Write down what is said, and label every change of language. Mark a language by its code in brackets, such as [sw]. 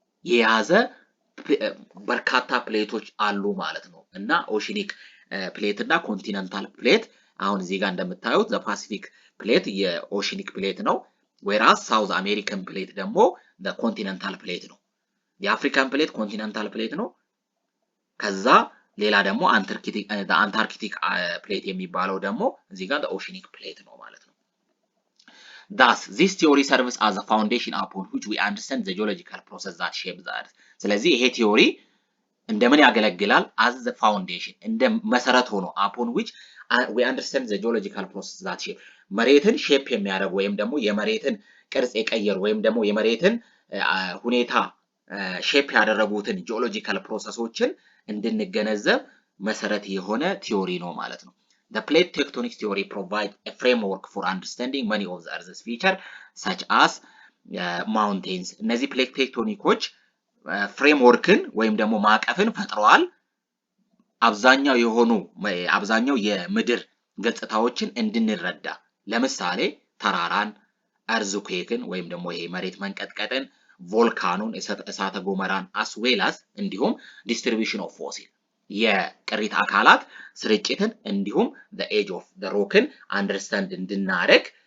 [am] የያዘ በርካታ ፕሌቶች አሉ ማለት ነው። እና ኦሽኒክ ፕሌት እና ኮንቲነንታል ፕሌት አሁን እዚህ ጋር እንደምታዩት ዘ ፓሲፊክ ፕሌት የኦሽኒክ ፕሌት ነው። ወይራስ ሳውዝ አሜሪካን ፕሌት ደግሞ ዘ ኮንቲነንታል ፕሌት ነው። የአፍሪካን ፕሌት ኮንቲነንታል ፕሌት ነው። ከዛ ሌላ ደግሞ አንታርክቲክ ፕሌት የሚባለው ደግሞ እዚህ ጋር ኦሽኒክ ፕሌት ነው ማለት ነው። [en] Thus, this theory serves as a foundation upon which we understand the geological process that shape the earth. [am] ስለዚህ ይሄ ቲዮሪ እንደምን ያገለግላል? [en] as the foundation [am] እንደ መሰረት ሆኖ [en] upon which we understand the geological process that shape [am] መሬትን ሼፕ የሚያደርጉ ወይም ደግሞ የመሬትን ቅርጽ የቀየሩ ወይም ደግሞ የመሬትን ሁኔታ ሼፕ ያደረጉትን ጂኦሎጂካል ፕሮሰሶችን እንድንገነዘብ መሰረት የሆነ ቲዮሪ ነው ማለት ነው። [en] The plate tectonics theory provides a framework for understanding many of the Earth's features, such as mountains. [am] እነዚህ plate tectonics ፍሬምወርክን ወይም ደግሞ ማዕቀፍን ፈጥረዋል። አብዛኛው የምድር ገጽታዎችን እንድንረዳ ለምሳሌ ተራራን፣ እርዝኩዌክን ወይም ደግሞ ይሄ መሬት መንቀጥቀጥን፣ ቮልካኑን፣ እሳተ ገሞራን አስዌላስ እንዲሁም ዲስትሪቢዩሽን ኦፍ ፎሲል የቅሪተ አካላት ስርጭትን እንዲሁም [en] the age of the rock [am] ን አንደርስታንድ እንድናደርግ